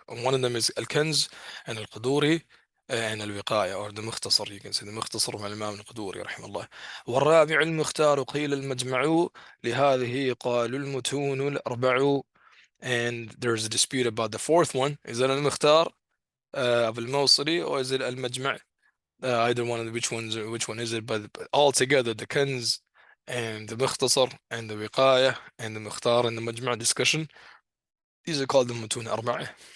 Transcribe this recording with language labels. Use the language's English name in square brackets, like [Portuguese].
[English] One of them is الكنز and القدوري and الوقاية, or the مختصر, you can say the مختصر [Arabic] مع الإمام القدوري رحمه الله. والرابع المختار قيل المجمع لهذه قالوا المتون الأربع. [English] And there's a dispute about the fourth one. Is it المختار of الموصلي, or is it المجمع? Either one of the, which one is it? But altogether the كنز and the مختصر and the وقاية and the مختار and the مجمع discussion, these are called the متون أربعة.